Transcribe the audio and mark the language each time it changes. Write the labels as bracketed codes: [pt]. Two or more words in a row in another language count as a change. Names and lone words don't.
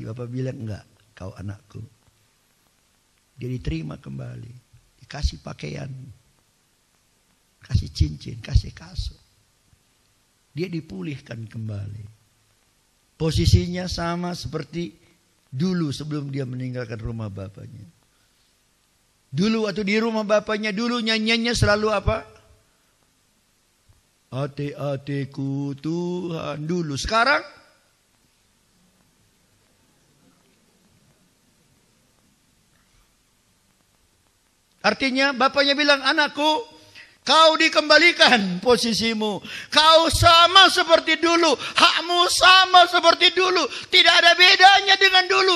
[id] Bapak bilang, "Enggak, kau anakku." Dia diterima kembali, dikasih pakaian, kasih cincin, kasih kasut. Dia dipulihkan kembali. Posisinya sama seperti dulu sebelum dia meninggalkan rumah bapaknya. Dulu waktu di rumah bapaknya, dulu nyanyiannya selalu apa? [btx] Ate-ateku Tuhan. [id] Dulu, sekarang artinya bapaknya bilang, "Anakku, kau dikembalikan posisimu. Kau sama seperti dulu. Hakmu sama seperti dulu. Tidak ada bedanya dengan dulu.